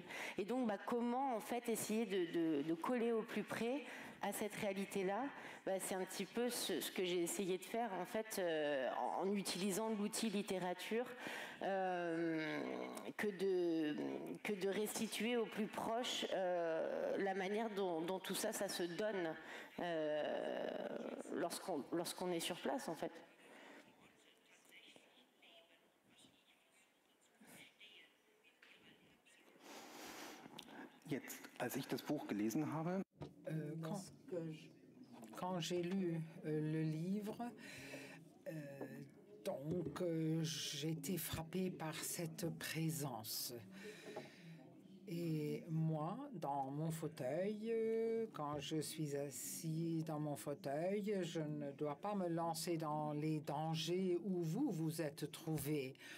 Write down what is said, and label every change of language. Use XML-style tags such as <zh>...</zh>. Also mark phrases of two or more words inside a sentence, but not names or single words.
<fr>Et donc comment en fait essayer de coller au plus près à cette réalité-là, c'est un petit peu ce que j'ai essayé de faire en fait en utilisant l'outil littérature que de restituer au plus proche la manière dont tout ça se donne lorsqu'on est sur place en fait.</fr> <de>Jetzt, als ich das Buch gelesen habe,</de> <fr>quand j'ai lu le livre, j'ai été frappée par cette présence. Et moi, dans mon fauteuil, quand je suis assis dans mon fauteuil, je ne dois pas me lancer dans les dangers où vous êtes trouvé.</fr>